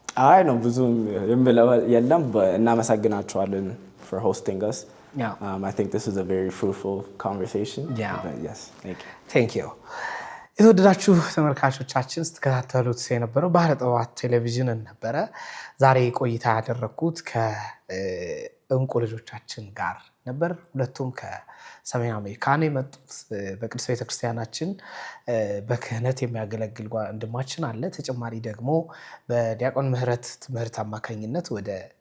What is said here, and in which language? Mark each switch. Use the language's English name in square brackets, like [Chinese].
[Amharic] አይ ነው ብዙም የምለው የለም እናመሰግናችኋለን [English] for hosting us. I think this is a very fruitful conversation. But yes, thank you. [Amharic] የተወደዳችሁ ተመልካቾቻችን ስትከታተሉት የነበረው ባህረ ጥበባት ቴሌቪዥን ነበረ። ዛሬ ቆይታ ያደረኩት ከእንቁ ልጆቻችን ጋር ነበር። ሁለቱም ከሰሜን አሜሪካ ነው የመጡት። በቅድስት ቤተክርስቲያናችን በክህነት የሚያገለግል ወንድማችን አለ። ተጨማሪ ደግሞ በዲያቆን ምህረት ትምህርት አማካኝነት ወደ